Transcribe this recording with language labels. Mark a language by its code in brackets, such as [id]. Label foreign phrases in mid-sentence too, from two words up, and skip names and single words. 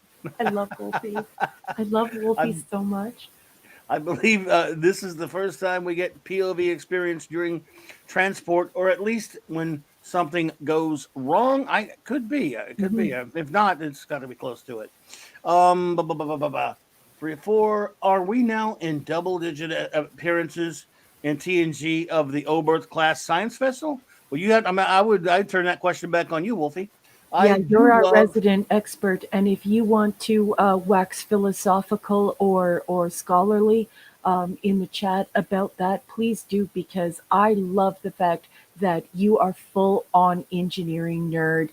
[en] I love Wolfie. I love Wolfie I, so much. I believe this is the first time we get POV experience during transport, or at least when something goes wrong. It could be. It could Hmm. be. If not, it's got to be close to it. Um, ba, ba, ba, ba, ba, ba. 3 4. Are we now in double-digit appearances in TNG of the Oberth class science vessel? Well, you have. I'd turn that question back on you, Wolfie. I Yeah, you're do our love. resident expert, and if you want to wax philosophical or scholarly in the chat about that, please do because I love the fact that you are full on engineering nerd.